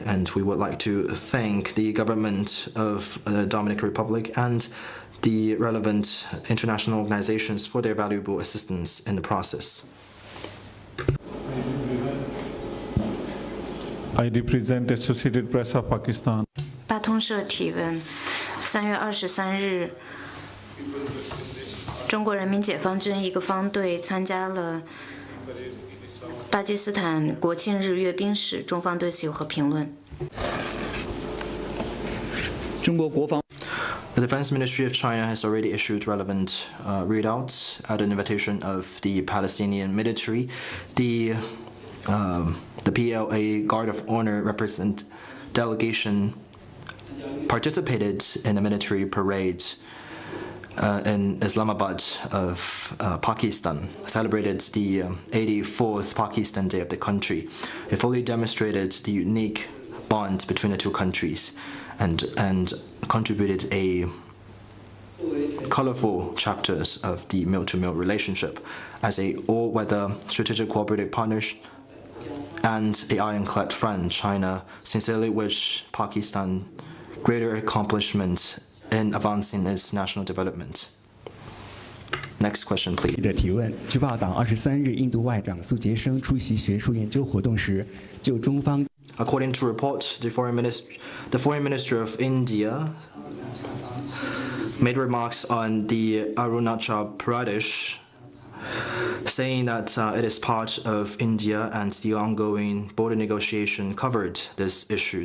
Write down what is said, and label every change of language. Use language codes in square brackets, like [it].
[en] And we would like to thank the government of the Dominican Republic and the relevant international organizations for their valuable assistance in the process. I represent Associated Press of Pakistan. [zh] 巴通社提问：3月23日，中国人民解放军一个方队参加了巴基斯坦国庆日阅兵式，中方对此有何评论？中国国防 [en] The Defense Ministry of China has already issued relevant readouts at an invitation of the Palestinian military. The PLA Guard of Honor delegation participated in a military parade in Islamabad of Pakistan, celebrated the 84th Pakistan Day of the country. It fully demonstrated the unique bond between the two countries and contributed a colorful chapters of the mil-to-mil relationship as a all-weather strategic cooperative partner and an ironclad friend. China sincerely wish Pakistan greater accomplishment in advancing its national development. Next question, please. [zh] 记者提问：据报道，23日，印度外长苏杰生出席学术研究活动时，就中方 [en] According to report, the foreign minister of India made remarks on the Arunachal Pradesh, saying that it is part of India and the ongoing border negotiation covered this issue.